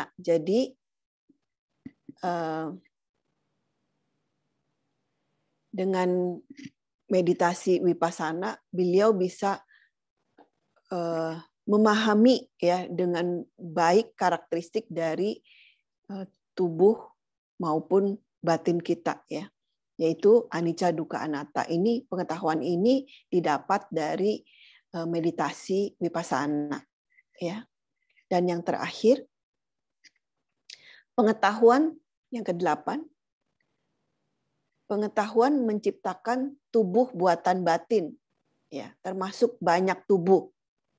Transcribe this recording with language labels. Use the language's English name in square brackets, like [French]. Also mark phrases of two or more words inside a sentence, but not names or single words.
[Indonesian] Jadi dengan meditasi vipassana, beliau bisa memahami ya dengan baik karakteristik dari tubuh maupun batin kita ya, yaitu [Pali] anicca dukkha anatta. [Indonesian] Ini pengetahuan ini didapat dari meditasi vipassana ya. Dan yang terakhir, pengetahuan yang ke-8, pengetahuan menciptakan tubuh buatan batin ya, termasuk banyak tubuh.